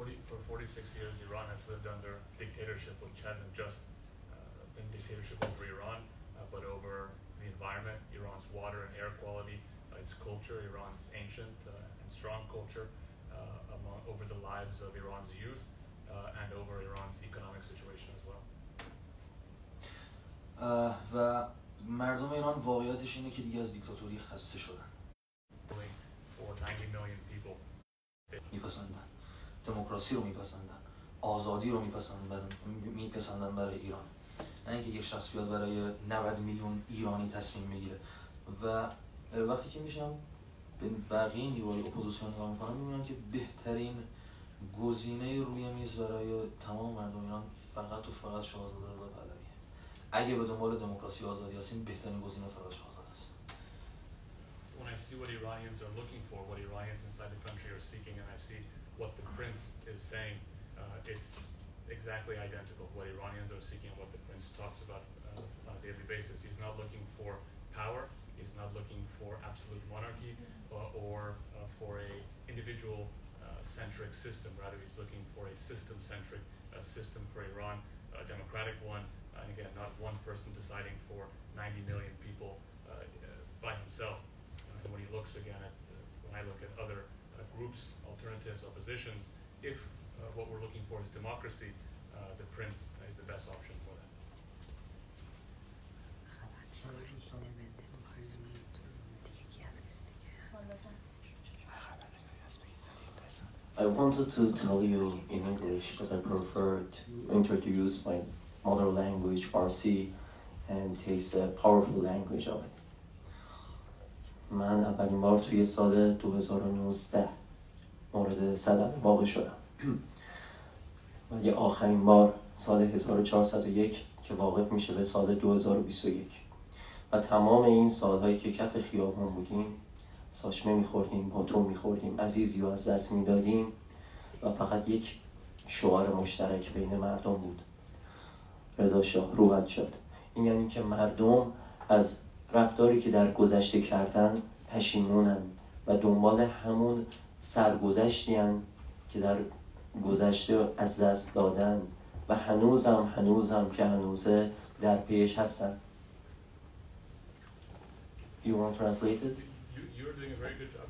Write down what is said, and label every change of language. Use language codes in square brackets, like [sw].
[en] For 46 years, Iran has lived under dictatorship, which hasn't just been dictatorship over Iran, but over the environment, Iran's water and air quality, its culture, Iran's ancient and strong culture, over the lives of Iran's youth and over Iran's economic situation as well. [fa] و مردم ایران واقعیتش اینه که دیگه از دیکتاتوری خسته شدن. [en] For 90 million people. [fa] میپسندن دموکراسی رو میپسندن، آزادی رو میپسندن برای ایران، نه اینکه یک شخص بیاد برای 90 میلیون ایرانی تصمیم میگیره. و وقتی که میشم به بقیه نیروهای اپوزیسیون نگاه میکنم میبینم که بهترین گزینه روی میز برای تمام مردم ایران فقط و فقط شاهزاده رضا پهلویه. اگه به دنبال دموکراسی و آزادی هستیم بهترین گزینه فقط شاهزاده است. [en] When I see what Iranians are looking for, what Iranians inside the country are seeking, and I see what the prince is saying, it's exactly identical. What Iranians are seeking and what the prince talks about on a daily basis. He's not looking for power. He's not looking for absolute monarchy or for a individual-centric system. Rather, he's looking for a system-centric system for Iran, a democratic one, and again, not one person deciding for 90 million people by himself. And when he looks again at, when I look at other groups, alternatives, oppositions, if what we're looking for is democracy, the prince is the best option for that. I wanted to tell you in English because I prefer to introduce my mother language, Farsi, and taste the powerful language of it. [fa] من اولین بار توی سال 2019 مورد صدمه واقع شدم ولی آخرین بار سال 1401 که واقف میشه به سال 2021 و تمام این سالهایی که کف خیابان بودیم ساشمه میخوردیم، باتون میخوردیم، عزیزی رو از دست میدادیم و فقط یک شعار مشترک بین مردم بود: رضا شاه روحت شد. این یعنی که مردم از رفتاری که در گذشته کردن پشیمونن و دنبال همون سرگذشتی هن که در گذشته از دست دادن و هنوزم که هنوزه در پیش هستن. [en] You want to translate it? You're doing a very good job.